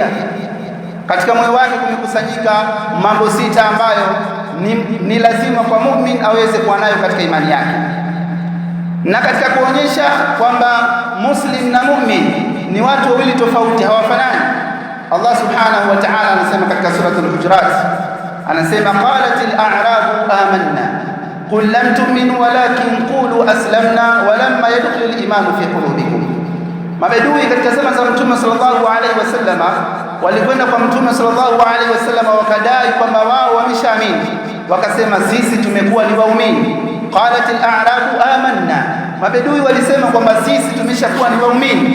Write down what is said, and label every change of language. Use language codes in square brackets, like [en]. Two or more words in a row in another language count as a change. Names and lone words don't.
[sw] Katika moyo wake kumekusanyika mambo sita ambayo ni lazima kwa mu'min aweze kuwa nayo katika imani yake. Na katika kuonyesha kwamba muslim na mu'min ni watu wawili tofauti, hawafanani, Allah [ar] سبحانه وتعالى [sw] anasema katika suratul Hujurat, anasema [ar] قالت الأعراب آمنا قل لم تؤمنوا ولكن قولوا أسلمنا ولما يدخل الإيمان في قلوبكم. [sw] Mabedui katika zama za Mtume [ar] صلى الله عليه وسلم [sw] walikwenda kwa Mtume [ar] صلى الله عليه وسلم [sw] wakadai kwamba wao wameshaamini, wakasema sisi tumekuwa ni waumini. [ar] قالت الأعراب آمنا, [sw] mabedui walisema kwamba sisi tumeshakuwa ni waumini.